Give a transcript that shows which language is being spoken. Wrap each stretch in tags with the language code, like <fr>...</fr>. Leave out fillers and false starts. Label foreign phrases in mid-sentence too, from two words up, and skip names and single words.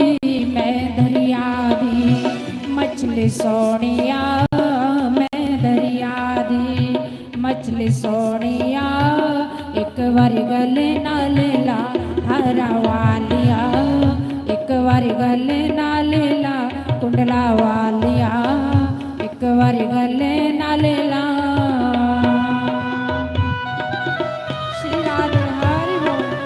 <pa>ਮੈਂ ਦਰਿਆ ਦੀ ਮਛਲੀ ਸੋਨਿਆ ਮੈਂ ਦਰਿਆ ਦੀ ਮਛਲੀ ਸੋਨਿਆ ਇੱਕ ਬਾਰੀ ਗਲੇ ਨਾਲ ਲਾ ਹਰਾ ਵਾਲਿਆ ਇੱਕ ਬਾਰੀ ਗਲੇ ਨਾਲ ਲਾ ਕੁੰਡਲਾ ਵਾਲਿਆ ਇੱਕ ਬਾਰੀ ਗਲੇ ਨਾਲ ਲਾ।</pa> <hi>श्री राधे हरि बोल।</hi>